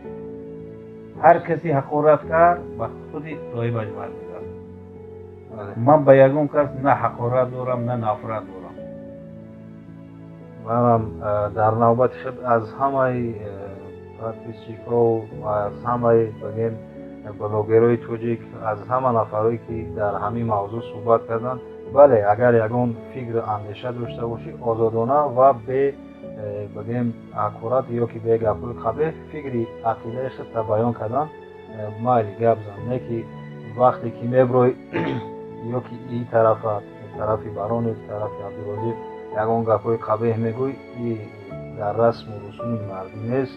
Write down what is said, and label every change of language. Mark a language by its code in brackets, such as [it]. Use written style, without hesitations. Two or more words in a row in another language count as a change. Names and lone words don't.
[tg] ҳар касе ҳақорат кард ба худи соҳибаш бармегардад. бале. ман ба ягон кас на ҳақорат дорам на нафрат дорам. манам дар навбати худ аз ҳамаи подписчикҳо ва аз ҳамаи бигем блогерои тоҷик, аз ҳама нафарое ки дар ҳамин мавзӯъ суҳбат карданд, бале агар ягон фикру андеша дошта бошӣ, озодона ва бе бигем акурат ё ки бе гапҳои қабеҳ фикри ақидаи худта баён кардан, майли гап зан, не ки вақте ки меброи ё ки ин тарафи бароне, тарафи Абдурозиқ ягон гапҳои қабеҳ мегӯй, и дар расму русуми мардӣ нест.